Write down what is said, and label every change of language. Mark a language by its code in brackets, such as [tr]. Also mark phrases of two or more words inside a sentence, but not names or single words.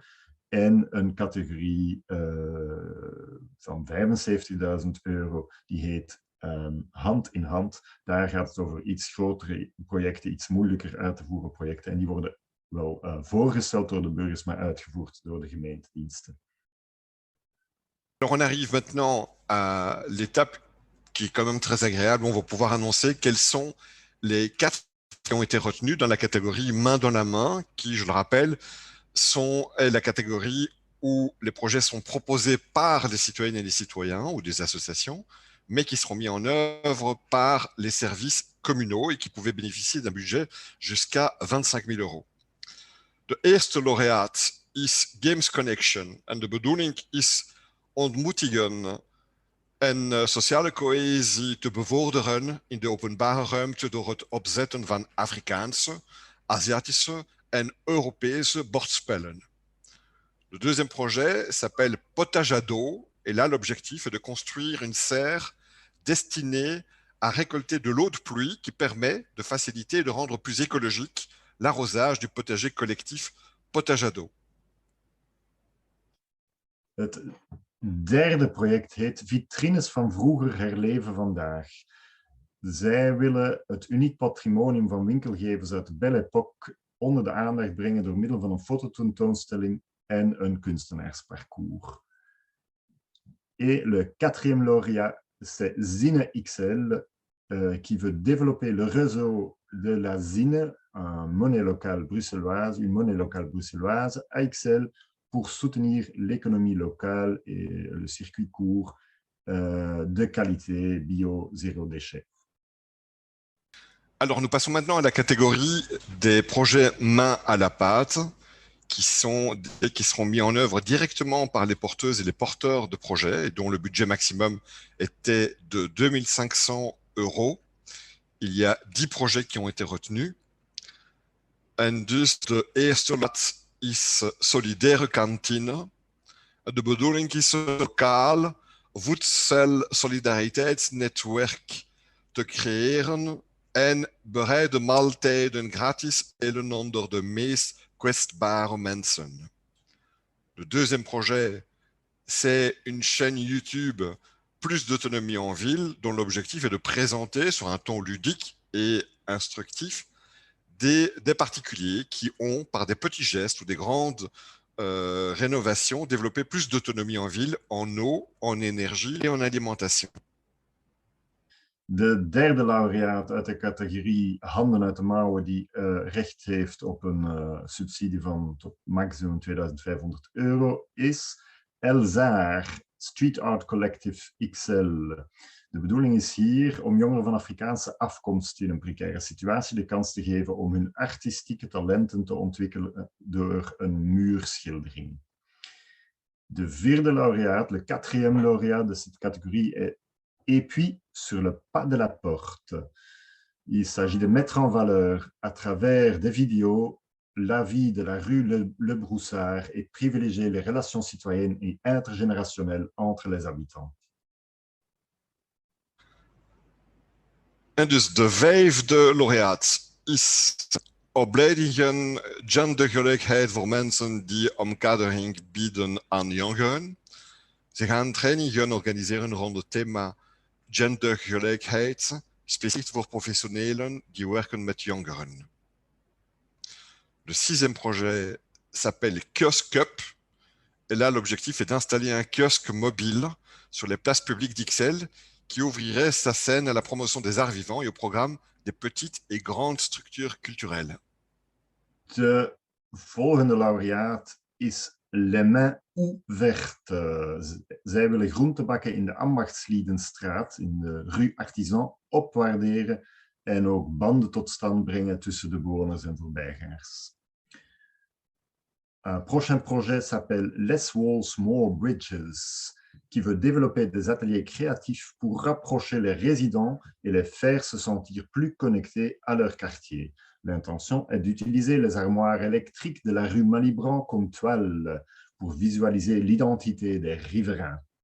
[nl] En een categorie van €75.000 die heet hand in hand. Daar gaat het over iets grotere projecten, iets moeilijker uit te voeren projecten. En die worden wel voorgesteld door de burgers, maar uitgevoerd door de gemeentediensten. [fr] Alors on arrive maintenant à l'étape qui est quand même très agréable. On va pouvoir annoncer quels sont les 4 qui ont été retenus dans la catégorie main dans la main, qui, je le rappelle, est la catégorie où les projets sont proposés par les citoyennes et les citoyens ou des associations, mais qui seront mis en œuvre par les services communaux et qui pouvaient bénéficier d'un budget jusqu'à €25.000. [nl] De eerste laureaat is Games Connection en de bedoeling is ontmoetingen en sociale cohesie te bevorderen in de openbare ruimte door het opzetten van Afrikaanse, Aziatische en Europese bordspellen. [fr] Le deuxième projet s'appelle Potage à dos et là l'objectif est de construire une serre destinée à récolter de l'eau de pluie qui permet de faciliter et de rendre plus écologique l'arrosage du potager collectif Potage à dos. [nl] Het derde project heet Vitrines van vroeger herleven vandaag. Zij willen het uniek patrimonium van winkelgevers uit de Belle Époque onder de aandacht brengen door middel van een fototentoonstelling en een kunstenaarsparcours. [fr] Et le quatrième lauréat, c'est Zine XL, qui veut développer le réseau de la Zine, une monnaie locale bruxelloise, AXL, pour soutenir l'économie locale et le circuit court de qualité bio zéro déchet. Alors, nous passons maintenant à la catégorie des projets main à la pâte qui seront mis en œuvre directement par les porteuses et les porteurs de projets et dont le budget maximum était de €2.500. Il y a 10 projets qui ont été retenus. [nl] En dus de eerste lot is Solidaire Kantine. De bedoeling is lokaal voedselsolidariteitsnetwerk te creëren en bereide maaltijden gratis delen onder de meest kwetsbare mensen. [fr] Le deuxième projet, c'est une chaîne YouTube Plus d'autonomie en ville, dont l'objectif est de présenter sur un ton ludique et instructif des particuliers qui ont, par des petits gestes ou des grandes rénovations, développé plus d'autonomie en ville, en eau, en énergie et en alimentation. [nl] De derde laureaat uit de categorie handen uit de mouwen die recht heeft op een subsidie van tot maximum €2.500 is Elzaar. Street Art Collective XL. De bedoeling is hier om jongeren van Afrikaanse afkomst in een precaire situatie de kans te geven om hun artistieke talenten te ontwikkelen door een muurschildering. De vierde lauréat, [fr] le quatrième lauréat de cette catégorie est Et puis, sur le pas de la porte. Il s'agit de mettre en valeur, à travers des vidéos, la vie de la rue Le Broussard et privilégier les relations citoyennes et intergénérationnelles entre les habitants. [nl] En dus de vijfde laureaat is opleidingen gendergelijkheid voor mensen die omkadering bieden aan jongeren. Ze gaan trainingen organiseren rond het thema gendergelijkheid, specifiek voor professionnels die werken met jongeren. [fr] Le sixième projet s'appelle Kiosque Up. Et là, l'objectif est d'installer un kiosque mobile sur les places publiques d'Ixelles qui ouvrirait sa scène à la promotion des arts vivants et au programme des petites et grandes structures culturelles. [nl] De volgende laureaat is Les Mains Ouvertes. Zij willen groente bakken in de Ambachtsliedenstraat, in de rue Artisan, opwaarderen en ook banden tot stand brengen tussen de bewoners en voorbijgangers. [fr] Un prochain projet s'appelle Less Walls, More Bridges, qui veut développer des ateliers créatifs pour rapprocher les résidents et les faire se sentir plus connectés à leur quartier. L'intention est d'utiliser les armoires électriques de la rue Malibran comme toile pour visualiser l'identité des riverains.